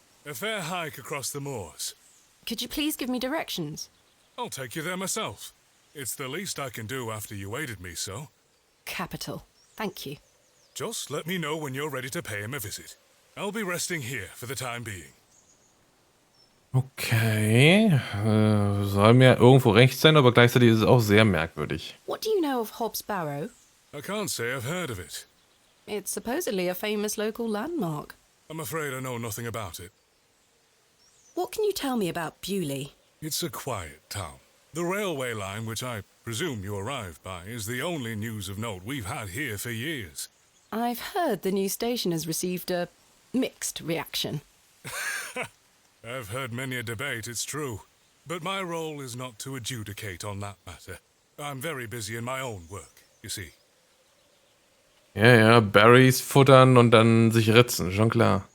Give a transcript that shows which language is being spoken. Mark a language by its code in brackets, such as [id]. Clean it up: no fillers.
[en] A fair hike across the moors. Could you please give me directions? I'll take you there myself. It's the least I can do after you aided me so. Capital. Thank you. Just let me know when you're ready to pay him a visit. I'll be resting here for the time being. [de] Okay, soll mir irgendwo recht sein, aber gleichzeitig ist es auch sehr merkwürdig. [en] What do you know of Hobbs Barrow? I can't say I've heard of it. It's supposedly a famous local landmark. I'm afraid I know nothing about it. What can you tell me about Bewley? It's a quiet town. The railway line, which I presume you arrived by, is the only news of note we've had here for years. I've heard the new station has received a mixed reaction. I've heard many a debate, it's true. But my role is not to adjudicate on that matter. I'm very busy in my own work, you see. [de] Ja, Berries futtern und dann sich ritzen, schon klar.